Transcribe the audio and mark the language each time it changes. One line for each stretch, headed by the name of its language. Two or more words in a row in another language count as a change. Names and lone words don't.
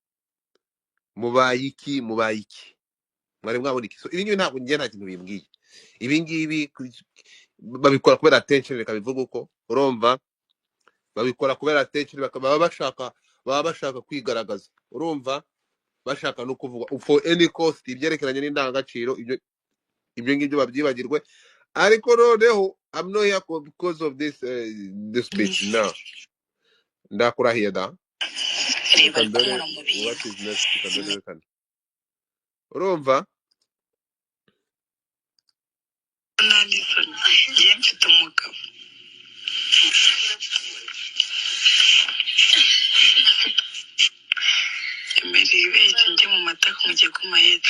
Kinyarwanda: Mwari mwabona iki? So ibi ngibi ntabwo ngiye nta kintu bimbwiye. Ibi ngibi babikora kubera attention, reka bivuga uko urumva, babikora kubera attention, baba bashaka kwigaragaza, urumva, bashaka no kuvuga
English: for any cost
Kinyarwanda: ibyerekeranye n'indangagaciro, ibyo ngibyo babyibagirwe. Ariko noneho
English: I'm not here because of this speech now.
Kinyarwanda: Ndakurahiye da.
English: What is next?
Kinyarwanda: Urumva? Njye mfite umugabo. Emeri ibeshye njye mu mataka mugiye ku mayede.